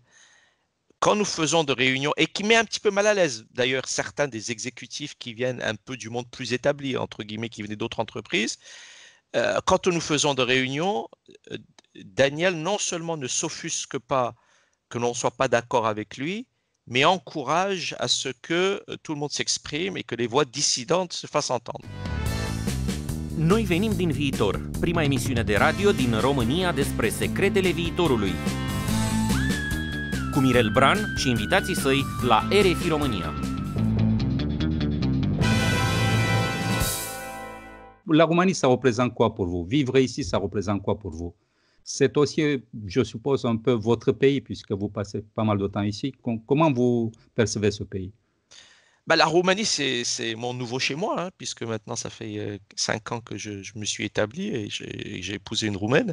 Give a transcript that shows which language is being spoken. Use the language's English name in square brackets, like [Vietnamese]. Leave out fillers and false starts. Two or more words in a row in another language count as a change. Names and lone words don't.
[French] Quand nous faisons de réunions, et qui met un petit peu mal à l'aise d'ailleurs certains des exécutifs qui viennent un peu du monde plus établi, entre guillemets, qui venaient d'autres entreprises, quand nous faisons de réunions, Daniel non seulement ne s'offusque pas que l'on ne soit pas d'accord avec lui, mais encourage à ce que tout le monde s'exprime et que les voix dissidentes se fassent entendre. [Romanian] Noi venim din viitor, prima emisiune de radio din România despre secretele viitorului. Cu Mirel Bran și invitații săi la RFI România. [French] La Roumanie, ça représente quoi pour vous? Vivre ici, ça représente quoi pour vous? C'est aussi, je suppose, un peu votre pays, puisque vous passez pas mal de temps ici. Comment vous percevez ce pays? La Roumanie, c'est mon nouveau chez moi, hein, puisque maintenant, ça fait 5 ans que je me suis établi et j'ai épousé une Roumaine.